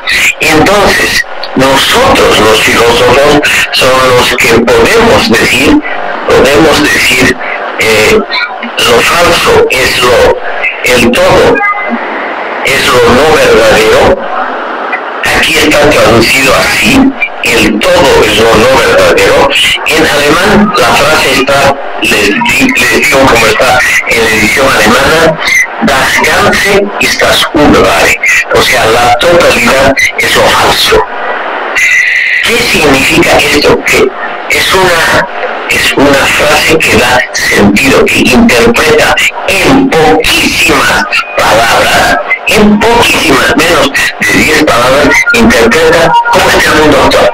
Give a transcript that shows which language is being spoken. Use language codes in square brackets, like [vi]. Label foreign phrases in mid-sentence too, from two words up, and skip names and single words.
[es] Entonces, nosotros los filósofos son los que podemos decir lo falso es el todo es lo no verdadero. Aquí está traducido así: el todo es lo no verdadero. En alemán la frase está, les digo como está en la edición alemana: [de] Das Ganze ist das Unwahre. [es] O sea, la totalidad es lo falso. ¿Qué significa esto? Que es una frase que da sentido, que interpreta en poquísimas palabras, en poquísimas, menos de 10 palabras, interpreta cómo está el mundo actual.